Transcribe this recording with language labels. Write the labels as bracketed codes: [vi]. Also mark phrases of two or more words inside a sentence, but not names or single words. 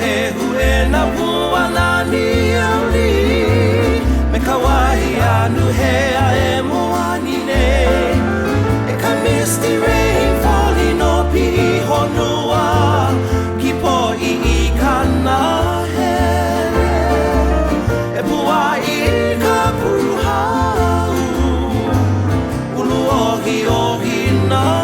[haw] hue na pua nani auli me ka wahi anu hea e moani nei e ka [en] misty rain falling [haw] o pihi honua ki po I kana hele e pua I ka puhau ulu ohi ohi na